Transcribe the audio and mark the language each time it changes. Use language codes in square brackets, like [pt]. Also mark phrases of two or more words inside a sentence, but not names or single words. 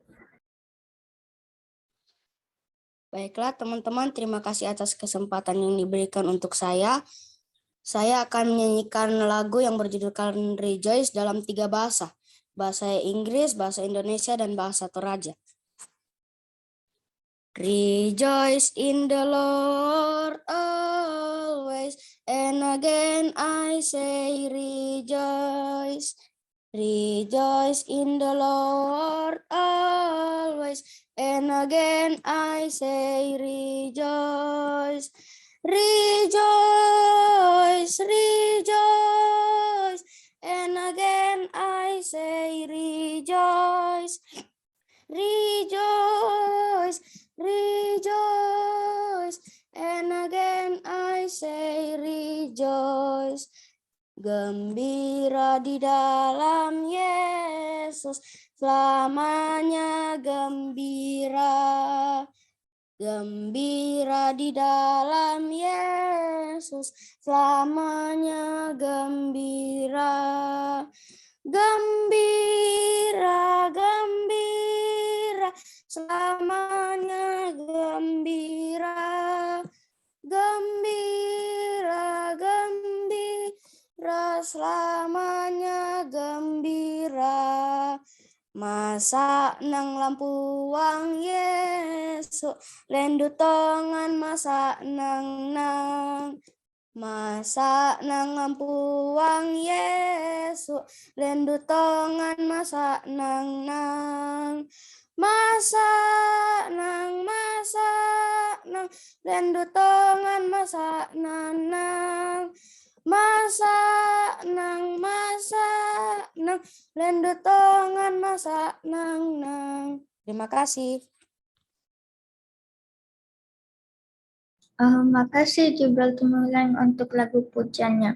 [id] Baiklah teman-teman, terima kasih atas kesempatan yang diberikan untuk saya. Saya akan menyanyikan lagu yang berjudulkan Rejoice dalam 3 bahasa. Bahasa Inggris, bahasa Indonesia, dan bahasa Toraja. [en] Rejoice in the Lord always, and again I say rejoice. Rejoice in the Lord always, and again I say rejoice. Rejoice, rejoice, and again I say rejoice. Rejoice, rejoice, and again I say rejoice. [id] Gembira di dalam Yesus, selamanya gembira. Gembira di dalam Yesus, selamanya gembira. Gembira, gembira, selamanya gembira. Gembira, gembira, selamanya gembira. [sda] Masa nang lampuang Yesu, lendu tongan masa nang. Masa nang lampuang Yesu, lendu tongan masa nang. Masa nang, lendu tongan masa nang. Masa nang, lendu tongan masa nang. [id] Terima kasih. Makasih Jibril Timbulek untuk lagu pujiannya.